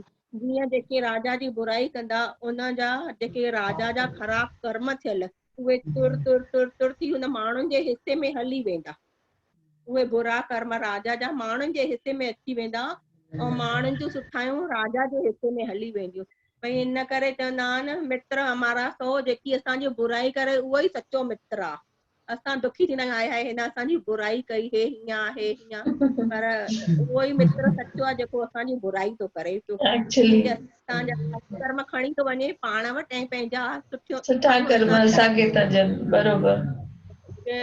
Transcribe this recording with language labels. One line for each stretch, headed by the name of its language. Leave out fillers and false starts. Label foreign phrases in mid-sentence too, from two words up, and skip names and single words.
Sindhi: जीअं जेके राजा जी बुराई कंदा उन जा जेके राजा जा ख़राब कर्म थियल उहे तुर तुर तुर तुर थी हुन माण्हुनि जे हिसे में हली वेंदा। उहे बुरा कर्म राजा जा माण्हुनि जे हिसे में अची वेंदा ऐं माण्हुनि जूं सुठायूं राजा जे हिसे में हली वेंदियूं। भई इन करे चवंदा आहिनि
Hindi: मित्र हमारा
Sindhi: 100, जेकी असांजी बुराई करे उहो ई सचो मित्र आहे। असां दुखी थींदा आहियूं, हाय हाय हिन असांजी बुराई कई, हे हीअं आहे हीअं, पर उहो ई मित्र सचो आहे जेको असांजी बुराई थो करे पियो, एक्चुअली असांजा कर्म खणी थो वञे पाण वटि ऐं पंहिंजा सुठा कर्म असांखे था ॾियनि, बरोबर।